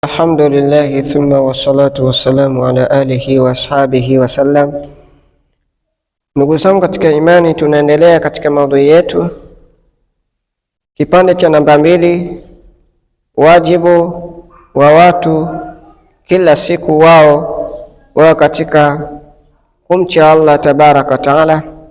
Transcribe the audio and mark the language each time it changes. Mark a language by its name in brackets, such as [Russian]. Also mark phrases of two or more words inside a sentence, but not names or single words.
[Arabic] الحمد لله ثم والصلاة والسلام على آله وأصحابه وسلم. [Swahili] Ndugu zangu katika imani, tunaendelea katika maudhui yetu, kipande cha namba 2, wajibu wa watu kila siku wao katika kumcha Allah [Arabic] تبارك وتعالى.